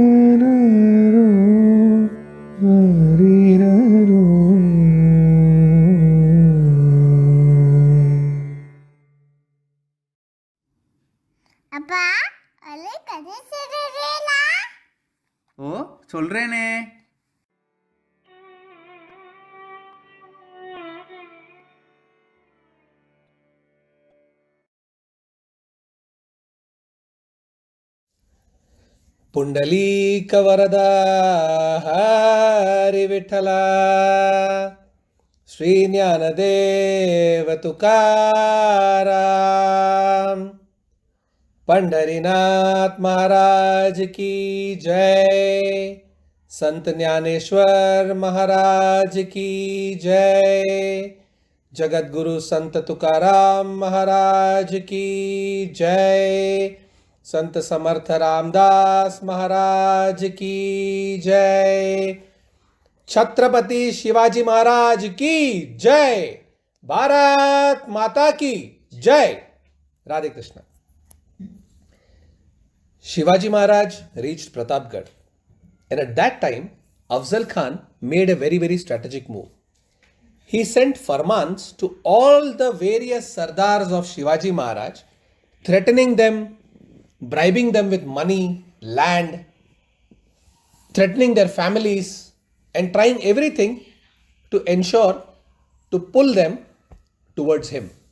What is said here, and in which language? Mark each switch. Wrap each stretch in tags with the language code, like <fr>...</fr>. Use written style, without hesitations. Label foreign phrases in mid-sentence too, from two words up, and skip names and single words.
<ta>அப்பா அலை கதை சொல்றேனா? ஓ சொல்றேனே.</ta> <mr>पुंडलीक वरदा हरि विठ्ठला श्री ज्ञानदेव तुकाराम पंढरीनाथ महाराज</mr> <hi>की जय, संत ज्ञानेश्वर महाराज की जय, जगतगुरु संत तुकाराम महाराज की जय, संत समर्थ रामदास महाराज की जय, छत्रपति शिवाजी महाराज की जय, भारत माता की जय। राधे कृष्ण।</hi> <en>Shivaji Maharaj reached Pratapgarh, and at that time Afzal Khan made a very strategic move. He sent farmans to all the various sardars of Shivaji Maharaj, threatening them, bribing them with money, land, threatening their families, and trying everything to ensure to pull them towards him.</en>